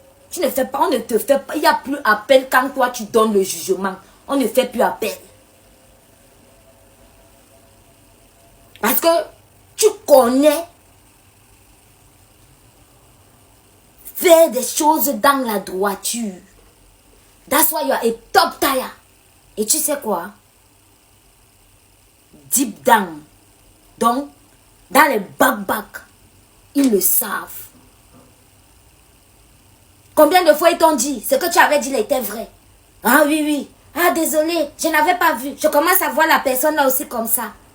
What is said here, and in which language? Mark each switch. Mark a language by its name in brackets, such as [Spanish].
[French] Tu ne fais pas, on ne te fait pas. Il n'y a plus appel quand toi tu donnes le jugement. On ne fait plus appel. Parce que tu connais faire des choses dans la droiture. [English] That's why you are a top tire. [French] Et tu sais quoi? [English] Deep down. [French] Donc, dans les back, ils le savent. Combien de fois ils t'ont dit, ce que tu avais dit était vrai? Ah oui, oui. Ah désolé, je n'avais pas vu. Je commence à voir la personne là aussi comme ça.